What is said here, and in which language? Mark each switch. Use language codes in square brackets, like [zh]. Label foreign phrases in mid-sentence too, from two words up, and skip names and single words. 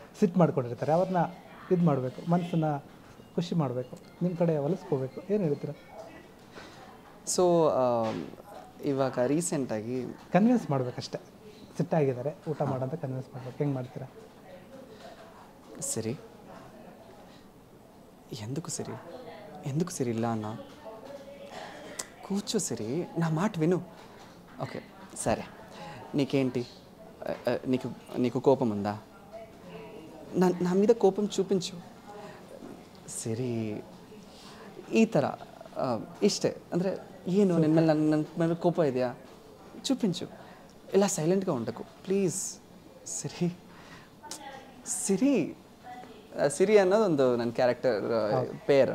[kn] ಸಿಟ್ಟು ಮಾಡ್ಕೊಂಡಿರ್ತಾರೆ, ಅವ್ರನ್ನ ಇದು ಮಾಡಬೇಕು, ಮನಸ್ಸನ್ನು ಖುಷಿ ಮಾಡಬೇಕು, ನಿಮ್ಮ ಕಡೆ ಹೊಲಿಸ್ಕೋಬೇಕು, ಏನು ಹೇಳ್ತೀರಾ? ಸೊ ಇವಾಗ ರೀಸೆಂಟಾಗಿ ಕನ್ವಿನ್ಸ್ ಮಾಡಬೇಕಷ್ಟೆ, ಸಿಟ್ಟಾಗಿದ್ದಾರೆ ಊಟ ಮಾಡೋಂತ ಕನ್ವಿನ್ಸ್ ಮಾಡ್ಬೇಕು, ಹೆಂಗೆ ಮಾಡ್ತೀರಾ? ಸರಿ, [te] ఎందుకు సిరి ఎందుకు సిరి ఇలా అన్నా, కూర్చో సిరి, నా మాట విను. ఓకే సరే, నీకేంటి, నీకు కోపం ఉందా? నా మీద కోపం చూపించు సిరి. [kn] ಈ ಥರ ಇಷ್ಟೇ. ಅಂದರೆ ಏನು ನಿನ್ನ ಮೇಲೆ ನನ್ನ ಮೇಲೆ ಕೋಪ ಇದೆಯಾ చూపించు, ಇಲ್ಲ [te] సైలెంట్‌గా ఉండకు [kn] ಪ್ಲೀಸ್. ಸಿರಿ ಸಿರಿ ಸಿರಿ ಅನ್ನೋದೊಂದು ನನ್ನ ಕ್ಯಾರೆಕ್ಟರ್ ಪೇರ್.